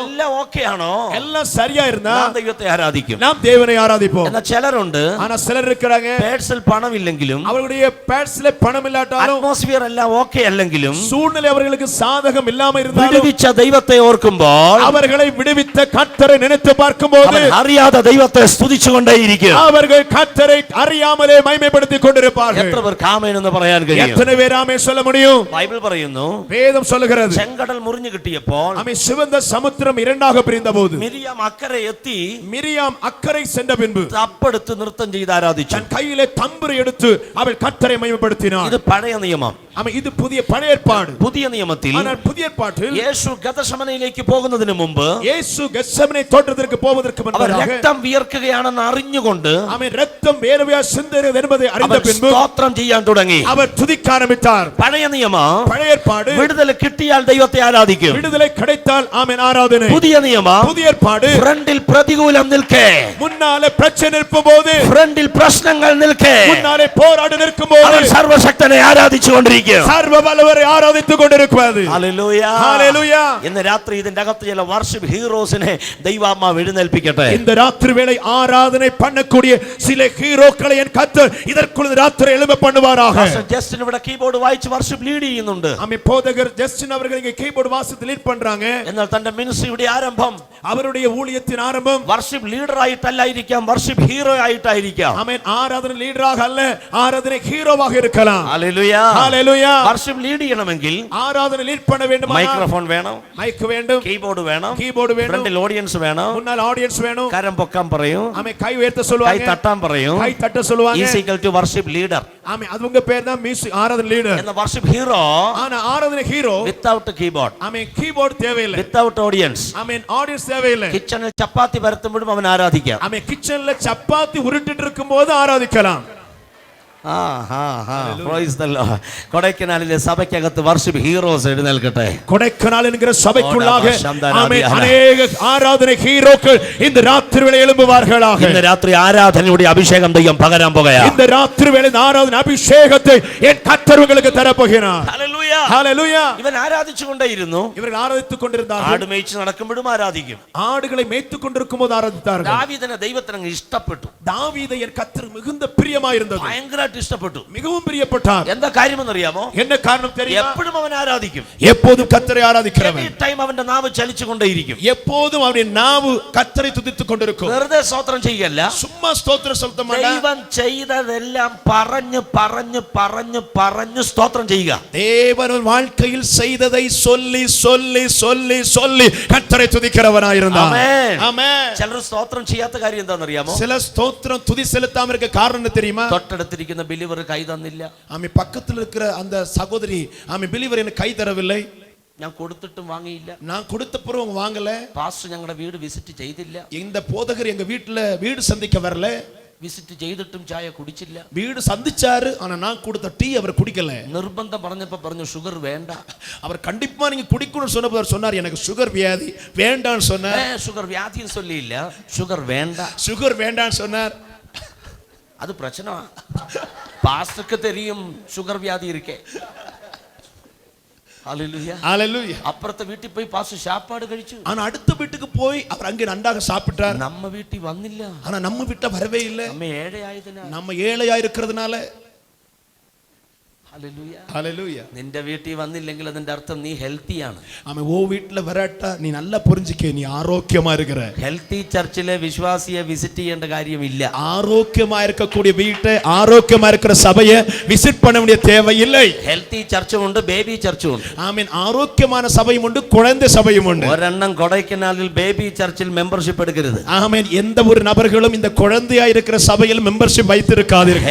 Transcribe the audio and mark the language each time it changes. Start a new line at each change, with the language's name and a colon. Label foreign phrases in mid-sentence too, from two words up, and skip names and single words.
Malayalam: എല്ലാം ഓക്കെ ആണോ?
Tamil: எல்லாம் சரியா இருந்தா
Malayalam: നാം ദൈവത്തെ ആരാധിക്കും.
Tamil: நாம் தேவனை ஆராதிப்போம்.
Malayalam: എന്നാൽ ചിലരുണ്ട്
Tamil: ஆனா சிலர் இருக்கிறாங்க,
Malayalam: പേഴ്സിൽ പണം ഇല്ലെങ്കിലും
Tamil: அவர்களுடைய பேஸ்ல பணம் இல்லாட்டாலும்
Malayalam: അറ്റ്മോസ്ഫിയർ എല്ലാം ഓക്കെ അല്ലെങ്കിലും
Tamil: சூழ்நிலை அவர்களுக்கு சாதகம் இல்லாம இருந்தாலும்
Malayalam: വിടുവിച്ച ദൈവത്തെ ഓർക്കുമ്പോൾ
Tamil: அவர்களை விடுவித்த கர்த்தரை நினைத்து பார்க்கும்போது
Malayalam: അവൻ അറിയാതെ ദൈവത്തെ സ്തുതിച്ചുകൊണ്ടേയിരിക്കും.
Tamil: அவர்கள் கர்த்தரை அறியாமலே மகிமைப்படுத்திக் கொண்டிருப்பார்கள்.
Malayalam: എത്ര പേർക്ക് ആമേൻ എന്ന് പറയാൻ കഴിയും?
Tamil: எத்தனை பேர் ஆமென் சொல்ல முடியும்?
Malayalam: ബൈബിൾ പറയുന്നു,
Tamil: வேதம் சொல்லுகிறது,
Malayalam: ചെങ്കടൽ മുറിഞ്ഞു കിട്ടിയപ്പോൾ
Tamil: ஆமென், சிவந்த சமுத்திரம் இரண்டாக பிரிந்தபோது
Malayalam: മിരിയാം അക്കരെ എത്തി
Tamil: மிரியாம் அக்கறை சென்ற பின்பு
Malayalam: തപ്പെടുത്ത് നൃത്തം ചെയ്ത് ആരാധിച്ചു.
Tamil: தன் கையிலே தம்புரை எடுத்து அவள் கர்த்தரை மகிமைப்படுத்தினாள்.
Malayalam: ഇത് പഴയ നിയമം.
Tamil: ஆமென். இது புதிய பழைய ஏற்பாடு.
Malayalam: പുതിയ നിയമത്തിൽ
Tamil: ஆனால் புதிய ஏற்பாட்டில்
Malayalam: യേശു ഗതശമനയിലേക്ക് പോകുന്നതിന് മുമ്പ്
Tamil: இயேசு கெத்செமனே தோட்டத்திற்கு போவதற்கு
Malayalam: അവർ
Tamil: முன்னதாக
Malayalam: രക്തം വിയർക്കുകയാണെന്ന് അറിഞ്ഞുകൊണ്ട്
Tamil: ஆமென், ரத்தம் வேர்வையா சிந்துகிறது என்பதை அறிந்த
Malayalam: അവർ
Tamil: பின்பு
Malayalam: സ്തോത്രം ചെയ്യാൻ തുടങ്ങി.
Tamil: அவர் துதிக்க ஆரம்பித்தார்.
Malayalam: പഴയ നിയമം
Tamil: பழைய ஏற்பாடு
Malayalam: വിടുതൽ കിട്ടിയാൽ ദൈവത്തെ ആരാധിക്കും.
Tamil: விடுதலை கிடைத்தால் ஆமென் ஆராதனை.
Malayalam: പുതിയ നിയമം
Tamil: புதிய ஏற்பாடு
Malayalam: ഫ്രണ്ടിൽ പ്രതികൂലം നിൽക്കേ,
Tamil: முன்னாலே பிரச்சனை நிற்கும்போது,
Malayalam: ഫ്രണ്ടിൽ പ്രശ്നങ്ങൾ നിൽക്കേ,
Tamil: முன்னாலே போராடி நிற்கும்போது
Malayalam: അവൻ സർവശക്തനെ ആരാധിച്ചുകൊണ്ടിരിക്കും.
Tamil: சர்வ வல்லவரை ஆராதித்துக் கொண்டிருக்கிறது.
Malayalam: ഹല്ലേലൂയ.
Tamil: ஹalleluya.
Malayalam: ഇന്ന് രാത്രി ഇതിന്റെ അകത്ത് ചില
English: worship heroes
Malayalam: ദൈവാത്മാവ് എഴുന്നേൽപ്പിക്കട്ടെ.
Tamil: இந்த ராத்திரி வேளை ஆராதனை பண்ணக்கூடிய சில ஹீரோக்களை என் கர்த்தர் இதற்குள்ள ராத்திரி எழும்ப பண்ணுவாராக.
Malayalam: ജസ്റ്റിൻ ഇവിടെ കീബോർഡ് വായിച്ച്
English: worship lead
Malayalam: ചെയ്യുന്നുണ്ട്.
Tamil: ஆமென். போதகர் ஜஸ்டின் அவர்கள் இங்க கீபோர்டு வாசித்து லீட் பண்றாங்க.
Malayalam: എന്നാൽ തന്റെ മിനിസ്ട്രിയുടെ ആരംഭം
Tamil: அவருடைய ஊழியத்தின் ஆரம்பம்
English: worship leader
Malayalam: ആയിട്ടല്ലായിരിക്കാം,
English: worship hero
Malayalam: ആയിട്ടായിരിക്കാം.
Tamil: ஆமென். ஆராதனை லீடராக அல்ல, ஆராதனை ஹீரோவாக இருக்கலாம்.
Malayalam: ഹല്ലേലൂയ.
Tamil: ஹalleluya.
English: worship lead
Malayalam: ചെയ്യണമെങ്കിൽ
Tamil: ஆராதனை லீட் பண்ண வேண்டும்,
Malayalam: മൈക്രോഫോൺ വേണം,
Tamil: மைக் வேண்டும்,
Malayalam: കീബോർഡ് വേണം,
Tamil: கீபோர்டு வேணும்,
Malayalam: ഫ്രണ്ടിൽ ഓഡിയൻസ് വേണം,
Tamil: முன்னால் ஆடியன்ஸ் வேணும்,
Malayalam: കരം പൊക്കാൻ പറയും,
Tamil: ஆமென், கை உயர்த்த
Malayalam: കൈ
Tamil: சொல்லுவாங்க,
Malayalam: തട്ടാൻ പറയും.
Tamil: கை தட்ட சொல்லுவாங்க.
English: is equal to worship leader.
Tamil: ஆமென். அது உங்க பேர் தான் மியூசிக் ஆராதனை லீடர்.
Malayalam: എന്ന
English: worship hero
Tamil: ஆனா ஆராதனை ஹீரோ
English: without keyboard,
Tamil: ஆமென், கீபோர்டு தேவையில்லை,
English: without audience.
Tamil: ஆமென், ஆடியன்ஸ் தேவையில்லை.
Malayalam: കിച്ചണിൽ ചപ്പാത്തി പരത്തുമ്പോഴും അവൻ ആരാധിക്കാം.
Tamil: ஆமென். கிச்சன்ல சப்பாத்தி உருட்டிட்டு இருக்கும்போது ஆராதிக்கலாம்.
Malayalam: കൊടൈക്കനാലിലെ സഭയ്ക്കകത്ത്
English: worship heroes
Malayalam: എഴുന്നേൽക്കട്ടെ.
Tamil: கொடைக்கானல் என்கிற சபைக்குள்ளாக ஆமென், அநேக ஆராதனை ஹீரோக்கள் இந்த ராத்திரி வேளை எழும்புவார்களாக.
Malayalam: ഇന്ന് രാത്രി ആരാധനയുടെ അഭിഷേകം ദൈവം പകരാൻ പോകുകയാണ്.
Tamil: இந்த ராத்திரி வேளை ஆராதனை அபிஷேகத்தை என் கர்த்தர் உங்களுக்கு தரப்போகிறார்.
Malayalam: ഹല്ലേലൂയ.
Tamil: ஹalleluya.
Malayalam: ഇവൻ ആരാധിച്ചുകൊണ്ടേയിരുന്നു.
Tamil: இவர்கள் ஆராதித்துக் கொண்டிருந்தார்கள்.
Malayalam: ആട് മേய்ച്ച് നടക്കുമ്പോഴും ആരാധിക്കും.
Tamil: ஆடுகளை மேய்த்துக் கொண்டிருக்கும்போது ஆராதித்தார்கள்.
Malayalam: ദാവീദിനെ ദൈവത്തിന് ഇഷ്ടപ്പെട്ടു.
Tamil: தாவீதை என் கர்த்தர் மிகுந்த பிரியமாயிருந்தது,
Malayalam: ഭയങ്കരമായിട്ട് ഇഷ്ടപ്പെട്ടു.
Tamil: மிகவும் பிரியப்பட்டார்.
Malayalam: എന്താ കാര്യമെന്ന് അറിയാമോ?
Tamil: என்ன காரணம் தெரியுமா?
Malayalam: എപ്പോഴും അവൻ ആരാധിക്കും.
Tamil: எப்போதும் கர்த்தரை ஆராதிக்கிறவன்,
Malayalam: ടൈം അവന്റെ നാവ് ചലിച്ചുകൊണ്ടേയിരിക്കും.
Tamil: எப்போதும் அவருடைய நாவு கர்த்தரை துதித்துக் கொண்டிருக்கும்.
Malayalam: വെറുതെ സ്തോത്രം ചെയ്യല്ല,
Tamil: சும்மா ஸ்தோத்திரம் சொல்ல மாட்டான்.
Malayalam: ദൈവം ചെയ്തതെല്ലാം പറഞ്ഞു പറഞ്ഞു പറഞ്ഞു പറഞ്ഞു സ്തോത്രം ചെയ്യുക.
Tamil: தேவன் வாழ்க்கையில் செய்ததை சொல்லி சொல்லி சொல்லி சொல்லி கர்த்தரை துதிக்கிறவனாயிருந்தான்.
Malayalam: ആമേൻ.
Tamil: ஆமென்.
Malayalam: ചിലർ സ്തോത്രം ചെയ്യാത്ത കാര്യം എന്താണെന്നറിയാമോ?
Tamil: சில ஸ்தோத்திரம் துதி செலுத்தாம இருக்க காரணம் என்ன தெரியுமா?
Malayalam: തൊട്ടടുത്തിരിക്കുന്ന ബിലീവർ കൈ തന്നില്ല,
Tamil: ஆமென். பக்கத்தில் இருக்கிற அந்த சகோதரி ஆமென் பிலீவர் எனக்கு கை தரவில்லை,
Malayalam: ഞാൻ കൊടുത്തിട്ടും വാങ്ങിയില്ല,
Tamil: நான் கொடுத்த பிறகு வாங்கல,
Malayalam: പാസ്റ്റർ ഞങ്ങളുടെ വീട് വിസിറ്റ് ചെയ്തില്ല,
Tamil: இந்த போதகர் எங்க வீட்டுல வீடு சந்திக்க வரல,
Malayalam: വിസിറ്റ് ചെയ്തിട്ടും ചായ കുടിച്ചില്ല,
Tamil: வீடு சந்திச்சாரு ஆனா நான் கொடுத்த டீ அவர் குடிக்கல,
Malayalam: നിർബന്ധം പറഞ്ഞപ്പോ പറഞ്ഞു ഷുഗർ വേണ്ട,
Tamil: அவர் கண்டிப்பா நீங்க குடிக்கணும்னு சொன்னப்போ அவர் சொன்னார் எனக்கு சுகர் வியாதி வேண்டான்னு சொன்னார்.
Malayalam: ഷുഗർ വ്യാധിன்னு சொல்லியிല്ല, ഷുഗർ വേണ്ട,
Tamil: சுகர் வேண்டான்னு சொன்னார். அது பிரச்சனை. பாஸ்டருக்கு தெரியும் ஷுகர் வியாதி இருக்கே. ஹல்லேலூயா. ஹalleluya. அப்புறത്തെ வீட்டுக்கு போய் பாஸ்டர் சாப்பாடு കഴിച്ചു. ஆனா அடுத்த வீட்டுக்கு போய் அவர் அங்கே நன்றாக சாப்பிட்டார். நம்ம வீட்டுக்கு வந்திല്ല. ஆனா நம்ம வீட்ட வரவே இல்லை. நம்ம ஏழையாயதுனால, நம்ம ஏழையா இருக்கிறதுனால.
Malayalam: ഹല്ലേലൂയ.
Tamil: ஹalleluya.
Malayalam: നിന്റെ വീട്ടിൽ വന്നില്ലെങ്കിൽ അതിന്റെ അർത്ഥം നീ ഹെൽത്തിയാണ്.
Tamil: அவன் ஓ வீட்ல வராட்டா நீ நல்லா புரிஞ்சுக்க, நீ ஆரோக்கியமா இருக்கிற.
English: healthy church
Malayalam: വിശ്വാസിയെ വിസിറ്റ് ചെയ്യേണ്ട കാര്യമില്ല.
Tamil: ஆரோக்கியமா இருக்கக்கூடிய வீட்டை, ஆரோக்கியமா இருக்கிற சபையை விசிட் பண்ண வேண்டிய தேவை இல்லை.
English: healthy church
Malayalam: ഉണ്ട്,
English: baby church
Malayalam: ഉണ്ട്.
Tamil: ஆமென். ஆரோக்கியமான சபையும் உண்டு, குழந்தை சபையும் உண்டு.
Malayalam: ഒരെണ്ണം കൊടൈക്കനാലിൽ
English: baby church
Malayalam: മെമ്പർഷിപ്പ് എടുക്കരുത്.
Tamil: ஆமென். எந்த ஒரு நபர்களும் இந்த குழந்தையா இருக்கிற சபையில் மெம்பர்ஷிப் வைத்திருக்காதீர்கள்.